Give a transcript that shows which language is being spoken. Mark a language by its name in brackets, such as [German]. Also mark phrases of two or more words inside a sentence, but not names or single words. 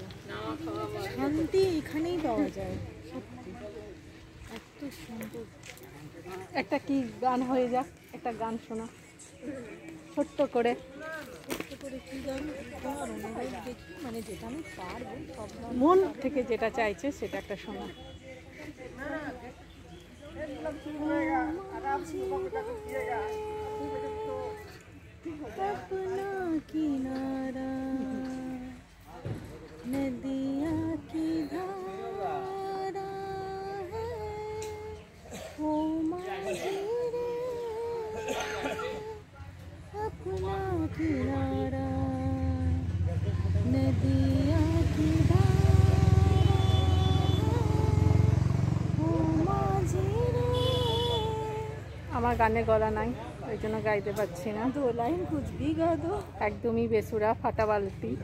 [Bangla] শান্তি এখানেই পাওয়া যায়, সত্যি এত সুন্দর। একটা কি গান হয়ে যাক, একটা গান শোনা ছোট্ট করে। কি গান তোমার অনুরোধ দেখি, মানে যেটা আমি পারবো সব গান। মন থেকে যেটা চাইছে সেটা একটা শোনা। [Hindi] अपना किनारा नदिया की धारा है वो माझी रे, अपना किनारा नदिया की धारा वो माझी रे। [Bangla] আমার গানে গলা নাই, ওই জন্য গাইতে পারছি না। [Hindi] दो लाइन कुछ भी गा दो। [Bangla] একদমই বেসুরা, ফাটা বালতি।